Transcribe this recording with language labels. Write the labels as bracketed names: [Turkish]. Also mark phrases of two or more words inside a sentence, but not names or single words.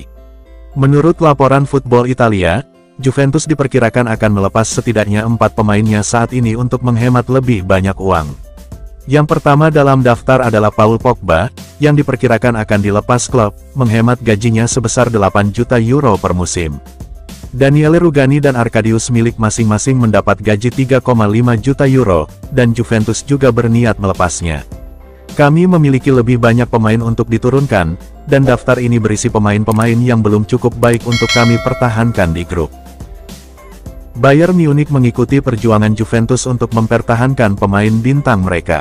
[Indonesian] Menurut laporan Football Italia, Juventus diperkirakan akan melepas setidaknya 4 pemainnya saat ini untuk menghemat lebih banyak uang. Yang pertama dalam daftar adalah Paul Pogba, yang diperkirakan akan dilepas klub, menghemat gajinya sebesar 8 juta euro per musim. Daniele Rugani dan Arkadiusz Milik masing-masing mendapat gaji 3,5 juta euro, dan Juventus juga berniat melepasnya. Kami memiliki lebih banyak pemain untuk diturunkan, dan daftar ini berisi pemain-pemain yang belum cukup baik untuk kami pertahankan di grup. Bayern Munich mengikuti perjuangan Juventus untuk mempertahankan pemain bintang mereka.